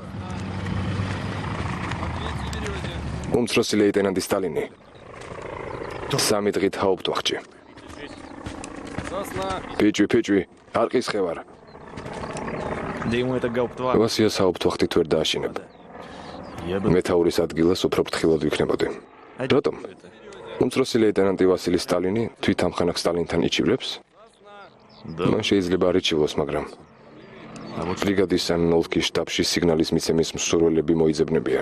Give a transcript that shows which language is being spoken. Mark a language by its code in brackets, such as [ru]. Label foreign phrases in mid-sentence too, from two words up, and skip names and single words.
[ka] უმცროსი ლეიტენანტი სტალინი. 3 დღით ჰაუპტვახტში. ფიჭვი, არ ყისხევარ. [ru] Да ему это гауптвахт. [ka] ვასიას ჰაუპტვახტით ვერ დააშინებ. მეთაურის ადგილას უფრო ფრთხილად ვიქნებოდი. რატომ? უმცროსი ლეიტენანტი ვასილი სტალინი თვით ამხანაგ სტალინთან იჩივრებს? მან შეიძლება არ იჩივლოს, მაგრამ ბრიგადის ან ოლქის შტაბში სიგნალის მიცემის მსურველები მოიძებნებიან.